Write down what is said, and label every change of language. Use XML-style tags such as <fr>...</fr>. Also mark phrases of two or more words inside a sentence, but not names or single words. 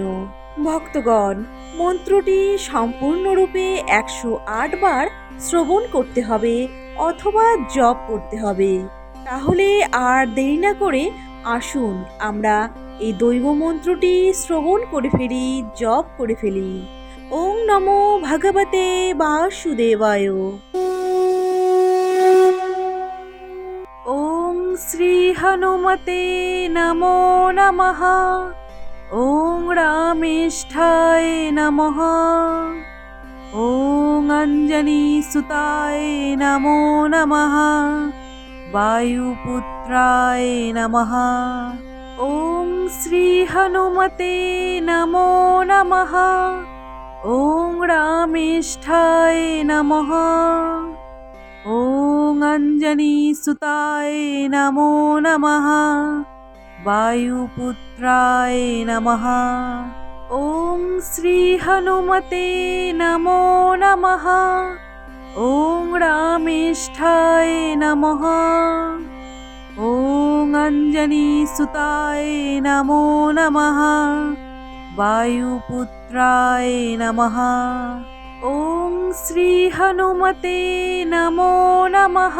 <bn>ভক্তগণ, মন্ত্রটি সম্পূর্ণরূপে 108 বার শ্রবণ করতে হবে অথবা জপ করতে হবে। তাহলে আর দেরি না করে আসুন আমরা এই দৈব মন্ত্রটি শ্রবণ করে ফেলি, জপ করে ফেলি।</bn> <sa>ওং নমো ভগবতে বাসুদেবায়। ওং শ্রী হনুমতে নমো নমঃ। ওং রামেষ্ঠায় নমঃ। ওং অঞ্জনি সুতায় নমো নমঃ। বায়ুপুত্রায় নমঃ। ওং শ্রী হনুমতে নমো নমঃ। ওং রামেষ্ঠায় নমঃ। ওং অঞ্জনি সুতায় নমো নমঃ। বায়ুপুত্রায় নমঃ। ওং শ্রী হনুমতে নমো নমঃ। ॐ रामेष्ठाय नमः। ॐ अञ्जनीसुताय नमो नमः। वायुपुत्राय नमः। ॐ श्रीहनुमते नमो नमः।</sa>